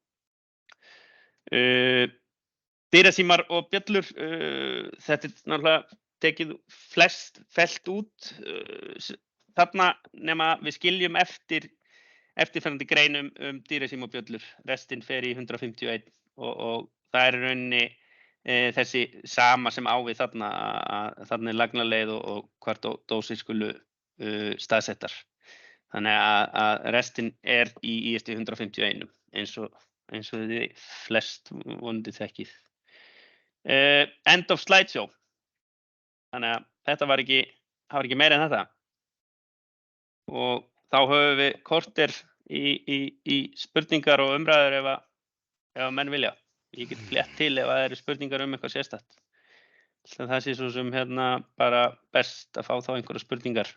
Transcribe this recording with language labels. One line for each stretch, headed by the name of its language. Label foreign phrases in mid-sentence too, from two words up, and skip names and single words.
Icelandic: Dyrasímar og bjöllur, þetta er náttúrulega tekið fellt út þarna nema við skiljum eftirfarandi greinum dyrasíma og bjöllur, restin fer í 151 og það er í rauninni þessi sama sem á við þarna er lagnarleið og hvar dósir skulu staðsettar. Þannig að restin er í IST 151 eins og þið flest vonandi þekkið.
English: End of slideshow.
Icelandic: Þannig að þetta var ekki meira en þetta. Og þá höfum við korter í spurningar og umræður ef menn vilja. Ég get flett til ef það eru spurningar eitthvað sérstakt. Það sé svo sem bara best að fá þá einhverja spurningar.